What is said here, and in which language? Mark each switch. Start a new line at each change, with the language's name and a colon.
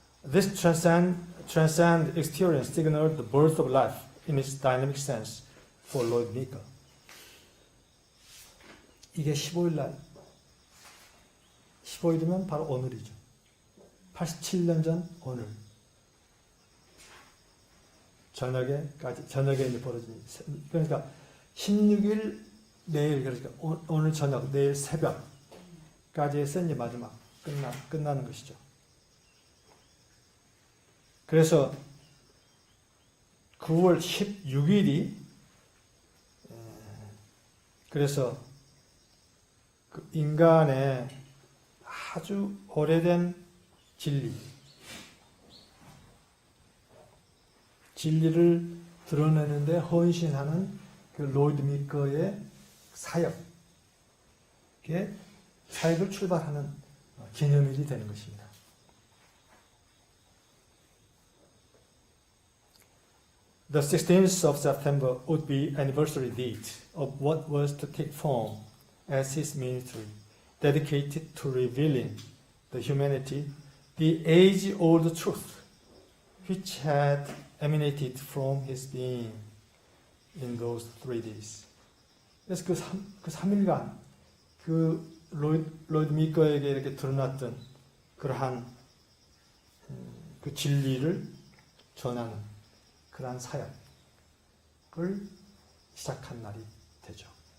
English: This transcend experience signaled the birth of life in its dynamic sense for Lloyd Meeker.
Korean: 이게 15일이면 바로 오늘이죠. 87년 전 오늘. 저녁에 이제 벌어집니다. 그러니까 16일 내일, 그러니까 오늘 저녁, 내일 새벽까지 해서 이제 마지막 끝나는 것이죠. 그래서 9월 16일이 그래서 그 인간의 아주 오래된 진리를 드러내는데 헌신하는 그 로이드 미커의 사역을 출발하는 기념일이 되는 것입니다.
English: The 16th of September would be anniversary date of what was to take form as his ministry, dedicated to revealing the humanity, the age-old truth, which had emanated from his being in those 3 days.
Korean: 그래서 그 3일간 그 로이드 미커에게 이렇게 드러났던 그러한 그 진리를 전하는 그러한 사역을 시작한 날이 되죠.